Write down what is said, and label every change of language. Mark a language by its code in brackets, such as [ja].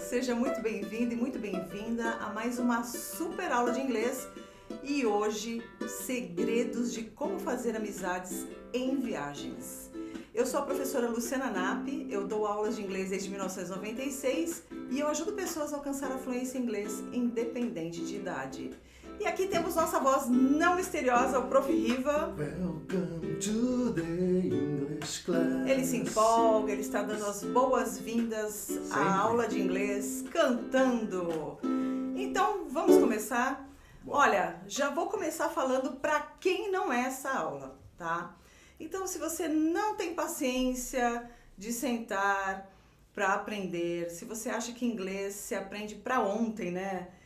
[pt] Seja muito bem-vindo e muito bem-vinda a mais uma super aula de inglês e hoje, segredos de como fazer amizades em viagens. Eu sou a professora Luciana Napp, eu dou aulas de inglês desde 1996 e eu ajudo pessoas a alcançar a fluência em inglês independente de idade. E aqui temos nossa voz não misteriosa, o Prof. Riva. [en] Welcome to the English class. [pt] Ele se empolga, ele está dando as boas-vindas à aula de inglês, cantando. Então, vamos começar? Olha, já vou começar falando para quem não é essa aula, tá? Então, se você não tem paciência de sentar para aprender, se você acha que inglês se aprende para ontem, né?